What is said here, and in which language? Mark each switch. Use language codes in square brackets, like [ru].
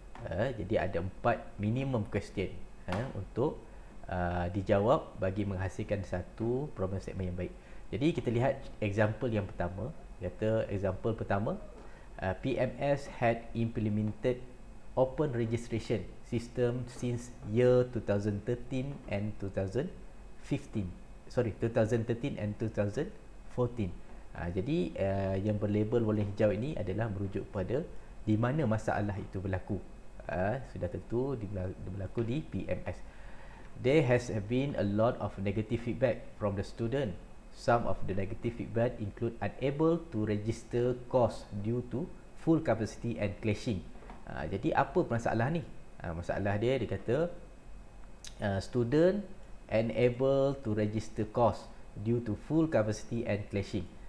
[ms] Jadi ada 4 minimum question untuk dijawab bagi menghasilkan satu problem statement yang baik. Jadi kita lihat example yang pertama. [en] Kata example pertama, PMS had implemented open registration system since year 2013 and 2015. 2013 and 2014. [ms] Jadi yang berlabel warna hijau ini adalah merujuk pada di mana masalah itu berlaku. Sudah tentu berlaku di PMS. [en] There has been a lot of negative feedback from the student. Some of the negative feedback include unable to register course due to full capacity and clashing. [ms] Jadi apa masalah ni? Masalah dia kata student unable to register course due to full capacity and clashing.